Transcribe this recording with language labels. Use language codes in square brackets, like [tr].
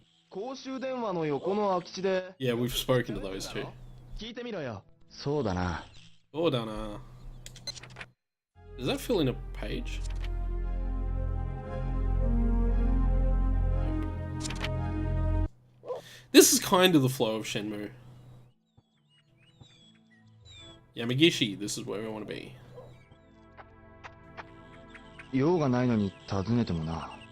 [ja] 公衆電話の横の空き地で。 [en] Yeah, we've spoken to those two. [ja] 聞いてみろよ。そうだな。そうだな. [en] Does that fill in a page? This is kind of the flow of Shenmue. Yamagishi, this is where we want to be. [ja] 用がないのに尋ねてもな。